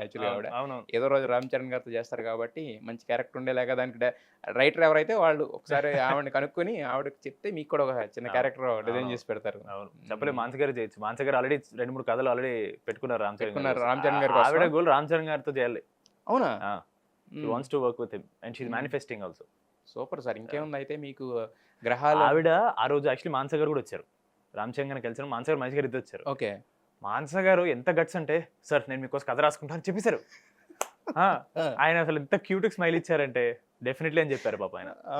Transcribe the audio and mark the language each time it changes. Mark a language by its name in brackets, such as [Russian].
[Telugu] యాక్చువల్గా ఆవిడ అవును. ఏదో రోజు రామ్ చరణ్ గారితో చేస్తారు కాబట్టి మంచి క్యారెక్టర్ ఉండేలాగా దానికి రైటర్ ఎవరైతే వాళ్ళు ఒకసారి ఆవిడని కనుక్కొని ఆవిడకి చెప్తే మీకు కూడా ఒక చిన్న క్యారెక్టర్ డిజైన్ చేసి పెడతారు. అవును. చెప్పలేదు, మాన్సి గారు చేయొచ్చు. మాన్సి గారు ఆల్రెడీ 2-3 కథలు ఆల్రెడీ పెట్టుకున్నారు రామ్ చరణ్ పెట్టుకున్నారు గారు. రామ్ చరణ్ గారి కోసం. ఆవిడ గోల్ రామ్ చరణ్ గారితో చేయాలి. అవునా? [English] She wants to work with him and she's manifesting also. [Telugu] Super sir. ఇంకేముంది అయితే మీకు గ్రహాలు. ఆవిడ ఆ రోజు యాక్చువల్లీ మాన్స గారు కూడా వచ్చారు. రామ్ చరణ్ గారిని కలిసారు. మాన్స గారు మహేష్ గారు ఇద్దరు వచ్చారు. ఓకే. మాన్స గారు ఎంత గట్స్ అంటే సార్ నేను మీకోసం కథ రాసుకుంటాను అని చెప్పేశారు. ఆయన అసలు ఎంత క్యూట్ స్మైల్ ఇచ్చారంటే డెఫినెట్లీ అని చెప్పారు పాప ఆయన.